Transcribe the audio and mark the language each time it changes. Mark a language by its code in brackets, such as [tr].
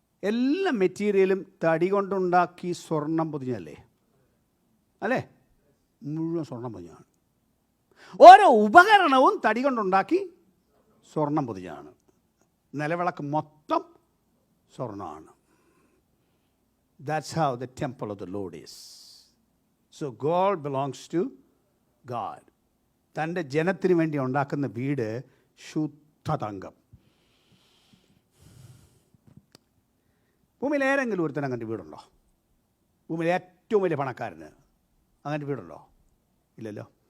[ml] എല്ലാ മെറ്റീരിയലും തടി കൊണ്ടുണ്ടാക്കി സ്വർണം പൊതിഞ്ഞല്ലേ? അല്ലേ? മുഴുവൻ സ്വർണം പൊതിഞ്ഞാണ്. ഓരോ ഉപകരണവും തടി കൊണ്ടുണ്ടാക്കി സ്വർണം പൊതിഞ്ഞാണ്. നിലവിളക്ക് മൊത്തം സ്വർണ്ണമാണ്. [en] That's how the temple of the Lord is. So gold belongs to God. [ml] തൻ്റെ ജനത്തിന് വേണ്ടി ഉണ്ടാക്കുന്ന വീട് ശുദ്ധ തങ്കം. ഭൂമിയിൽ ഏതെങ്കിലും ഒരുത്തൻ അങ്ങനത്തെ വീടുണ്ടോ? ഭൂമിയിൽ ഏറ്റവും വലിയ പണക്കാരന് അങ്ങനത്തെ വീടുണ്ടോ? ഇല്ലല്ലോ.